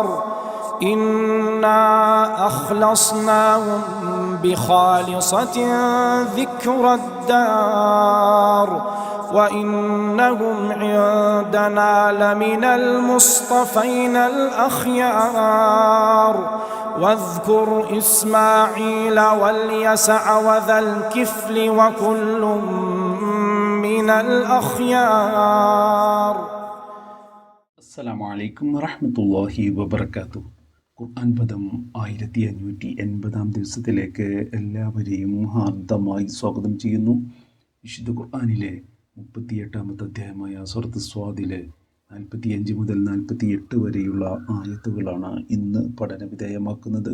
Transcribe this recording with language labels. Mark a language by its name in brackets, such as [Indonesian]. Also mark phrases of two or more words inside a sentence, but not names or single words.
[Arabic] إنا أخلصناهم بخالصة ذكر الدار وإنهم عندنا لمن المصطفين الأخيار واذكر إسماعيل واليسع وذا الكفل وكل من الأخيار. السلام عليكم ورحمة الله وبركاته. [Malayalam] ഖുർആൻ പദം 1580 ദിവസത്തിലേക്ക് എല്ലാവരെയും ഹാർദമായി സ്വാഗതം ചെയ്യുന്നു. വിശുദ്ധ ഖുർആനിലെ 38-ാമത്തെ അധ്യായമായ സൂറത്ത് സ്വാദിലെ 45 മുതൽ 48 വരെയുള്ള ആയത്തുകളാണ് ഇന്ന് പഠന വിധേയമാക്കുന്നത്.